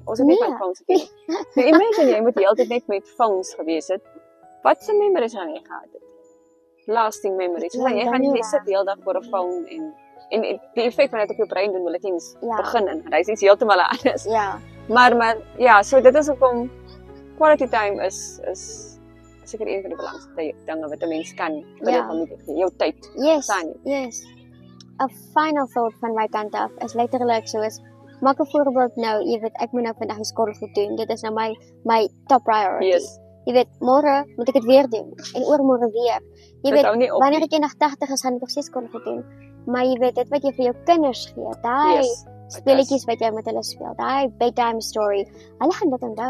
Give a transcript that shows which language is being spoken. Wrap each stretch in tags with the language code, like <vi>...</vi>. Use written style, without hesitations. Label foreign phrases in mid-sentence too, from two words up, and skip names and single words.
<af>Ons het nie van phones geweet. Nou imagine jy moet die hele tyd net met phones gewees het. Wat se memories gaan jy gehad het?</af> <en>Lasting memories.</en> <af>So jy gaan nie sit die hele dag voor 'n phone en die effek van dit op jou brein doen wil ek eens begin in. Dit is iets heeltemal anders. Ja. Maar ja, so dit is hoekom</af> <en>quality time</en> <af>is seker een van die belangrikste dinge wat 'n mens kan vir jou familie gee, jou tyd.</af> <en>Yes. Yes. A final thought</en> <af>van my kant af is letterlik soos maak 'n voorbeeld nou, jy weet ek moet nou vandag die skorrelgoed doen. Dit is nou my</af> <en>top priority.</en> <af>Yes. Jy weet môre moet ek dit weer doen en oormôre weer. Jy weet wanneer ek eendag 80 is gaan ek nog steeds skorrelgoed doen. Maar jy weet dit wat jy vir jou kinders gee, daai speletjies wat jy met hulle speel, daai</af> <en>bedtime story,</en> <af>hulle gaan dit onthou.</af>